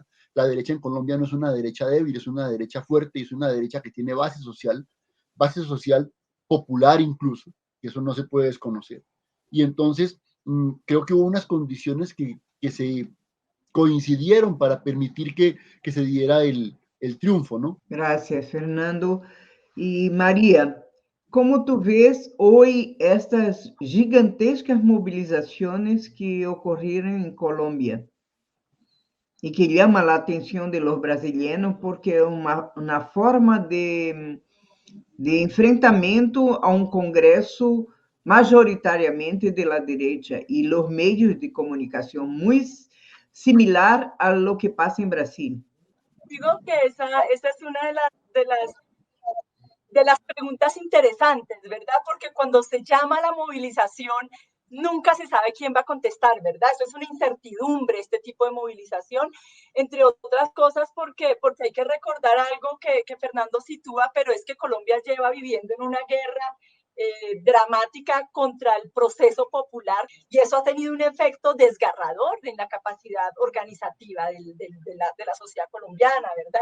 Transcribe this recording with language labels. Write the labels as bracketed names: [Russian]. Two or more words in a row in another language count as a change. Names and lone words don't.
[Spanish] La derecha en Colombia no es una derecha débil, es una derecha fuerte, y es una derecha que tiene base social popular incluso, que eso no se puede desconocer. Y entonces creo que hubo unas condiciones que se coincidieron para permitir que se diera el triunfo, ¿no? Gracias, Fernando. [Portuguese] E Maria, como tu vês hoje estas gigantescas mobilizações que ocorreram em Colômbia e que chama a atenção de los brasileiros porque é uma forma de enfrentamento a um congresso majoritariamente [Spanish] de la derecha [Portuguese] e los meios de comunicação muito similar a [Spanish] lo que [Portuguese] passa em Brasil. [Spanish] Digo que esa es una de las preguntas interesantes, ¿verdad? Porque cuando se llama a la movilización, nunca se sabe quién va a contestar, ¿verdad? Eso es una incertidumbre, este tipo de movilización, entre otras cosas porque hay que recordar algo que Fernando sitúa, pero es que Colombia lleva viviendo en una guerra dramática contra el proceso popular, y eso ha tenido un efecto desgarrador en la capacidad organizativa de la sociedad colombiana, ¿verdad?